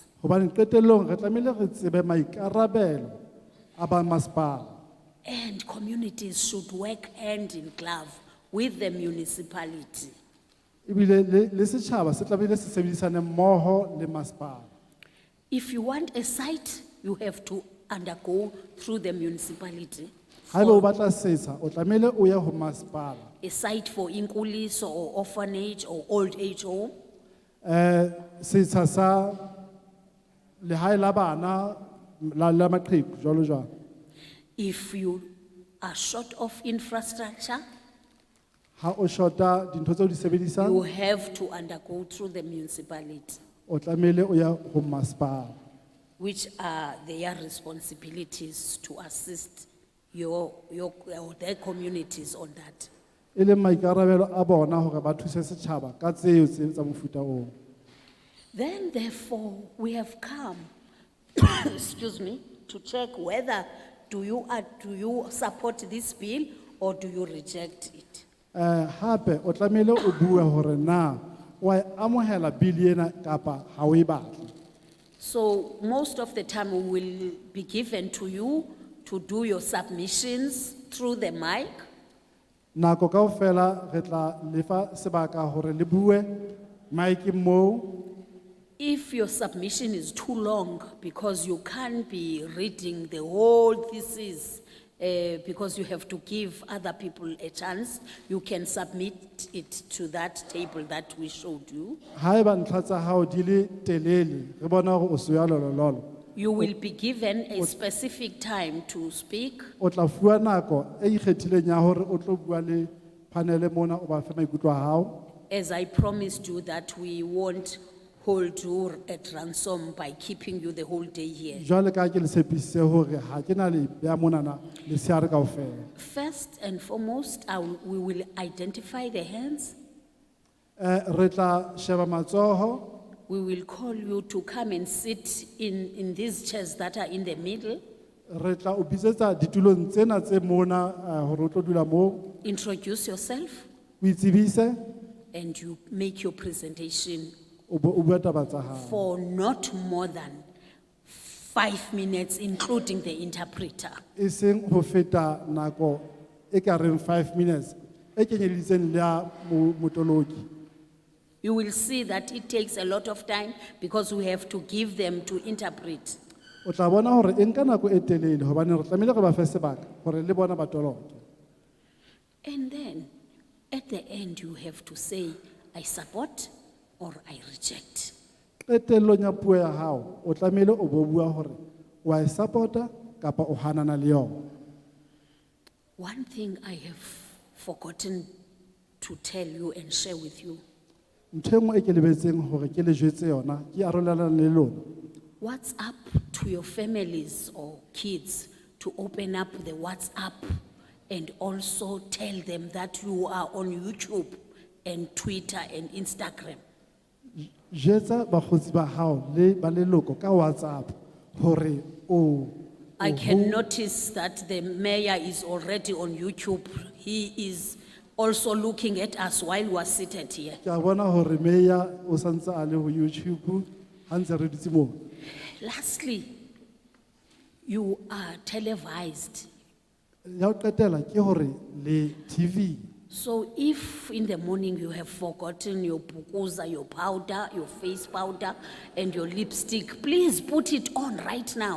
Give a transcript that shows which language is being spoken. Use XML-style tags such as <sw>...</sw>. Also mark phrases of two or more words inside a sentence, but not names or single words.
<st>Hobane qetellong re tlamehile re tsebe maikarabelo a ba masepala.</st> <en>And communities should work hand in glove with the municipality.</en> <st>Ebile le setjhaba se tlamehile se sebedisane mmoho le masepala.</st> <en>If you want a site, you have to undergo through the municipality.</en> <st>Haeba o batla setsha o tlamehile o ye ho masepala.</st> <en>A site for inkuliso or orphanage or old age home.</en> <st>Setsha sa lehae la bana la maqheku jwalo jwalo.</st> <en>If you are short of infrastructure,</en> <st>Ha o shota dintho tseo di sebedisang</st> <en>you have to undergo through the municipality,</en> <st>o tlamehile o ya ho masepala.</st> <en>which are their responsibilities to assist their communities on that.</en> <st>E leng maikarabelo a bona hore ba thuse setjhaba ka tseo tsa mofuta oo.</st> <en>Then therefore, we have come, excuse me, to check whether do you support this bill or do you reject it?</en> <st>Hape o tlamehile o bue hore na wa e amohela bili ena kapa ha o e batle.</st> <en>So most of the time we will be given to you to do your submissions through the mic.</en> <st>Nako kaofela re tla lefa sebaka hore le bue maiki moo.</st> <en>If your submission is too long because you can't be reading the whole thesis, because you have to give other people a chance, you can submit it to that table that we showed you.</en> <st>Haeba ntlha tsa hao di le telele re bona hore o se ya lololo.</st> <en>You will be given a specific time to speak.</en> <st>O tla fuwa nako e ikgethileng ya hore o tlo bua le panele mona o ba fe maikutlo a hao.</st> <en>As I promised you that we won't hold you at ransom by keeping you the whole day here.</en> <st>Jwale ka ke le tshepisitse hore ha ke na le beha monana lesea kaofela.</st> <en>First and foremost, we will identify the hands.</en> <st>Re tla sheba matsoho.</st> <en>We will call you to come and sit in these chairs that are in the middle.</en> <st>Re tla o bitsetsa ditulong tsena tse mona hore o tlo dula moo.</st> <en>Introduce yourself</en> <st>O itsebise</st> <en>and you make your presentation</en> <st>o bua taba tsa hao.</st> <en>for not more than 5 minutes, including the interpreter.</en> <st>E seng ho feta nako e ka reng</st> <en>5 minutes</en> <st>e kenyeditseng le ya motoloki.</st> <en>You will see that it takes a lot of time because we have to give them to interpret.</en> <st>O tla bona hore e nka nako e telele hobane re tlamehile re ba fe sebaka hore le bona ba toloke.</st> <en>And then at the end you have to say, I support or I reject.</en> <st>Qetellong ya puo ya hao o tlamehile o bo bua hore wa e support-a kapa o hanana le yona.</st> <en>One thing I have forgotten to tell you and share with you.</en> <st>Ntho e nngwe e ke lebetseng hore ke le jwetse yona ke arolelana le lona.</st> <en>What's up to your families or kids to open up the WhatsApp and also tell them that you are on YouTube and Twitter and Instagram.</en> <st>Jetsa bakgotsi ba hao le ba leloko ka WhatsApp hore o</st> <en>I can notice that the mayor is already on YouTube. He is also looking at us while we are seated here.</en> <st>ke a bona hore meya o santse a le ho YouTube ha ntse re dutse moo.</st> <en>Lastly, you are televised.</en> <st>Ya ho qetela ke hore le TV.</st> <en>So if in the morning you have forgotten your bukuza, your powder, your face powder, and your lipstick, please put it on right now.</en>